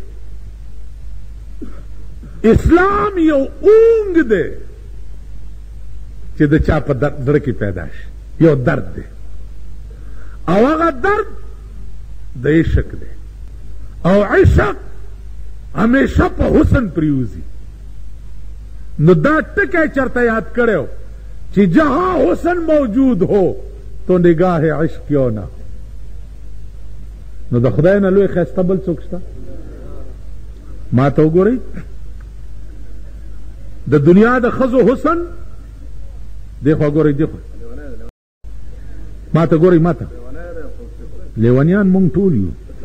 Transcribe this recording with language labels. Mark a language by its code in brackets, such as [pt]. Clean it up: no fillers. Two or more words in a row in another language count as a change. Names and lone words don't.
[ps] اسلام یو اونګ دی چې د چا په زړه کې پیدا شي، یو درد دی او هغه درد د عشق دی او عشق ہمیشہ په حسن پریوزی. [ur] نو دا ٹکے چرتا یاد کرو کہ جہاں حسن موجود ہو تو نگاہ عشق کیوں نہ. [ps] نو د خدای نه لوی خسته بل څوک شته؟ ما ته وګورئ د دنیا د ښځو حسن دیخوا ګورئ دیخوا ما ته ګورئ ما ته لیونیان مونږ ټول یو.